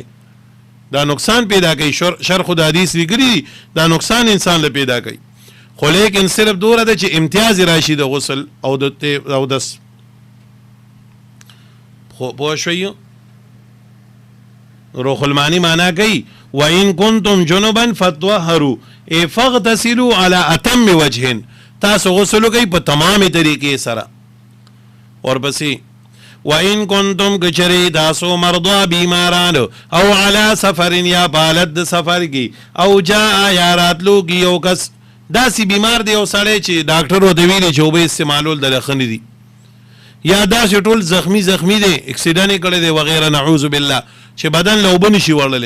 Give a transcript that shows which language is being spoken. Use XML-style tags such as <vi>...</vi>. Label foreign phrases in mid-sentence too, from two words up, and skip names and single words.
<ps>دا نقصان پیدا کوي، شر خو د حدیث لیکلي دي دا نقصان انسان له پیدا کوي. خو لیکن صرف دوره ده چې امتیاز راشي د غسل او د اودس. خو پوه شوئ روح المانی معنا کوي</ps> <ar>وَإِن كُنتُمْ جُنُبًا فَطَهَّرُوا ای فَاغْتَسِلُوا عَلَى أَتَمِّ وَجْهٍ</ar> <ps>تاسو غسل وکئ په تمامې طریقې سره. ورپسې</ps> <ar>وَإِن كُنتُمْ</ar> <ps>کچری تاسو مرضا بیماران او</ps> <ar>علی سفر</ar> <ps>یا په حالت د سفر کې او جاء یا راتلو کې یو کس داسې بیمار دی او سړی چې ډاکټر ورته ویلي چې اوبه استعمالول دله ښه نه دي، یا داسې ټول زخمی دی اکسیډنټ یې کړی دی وغیره</ps> <ar>نعوذ بالله</ar> <ps>چې بدن له اوبه نشي وړلی.</ps>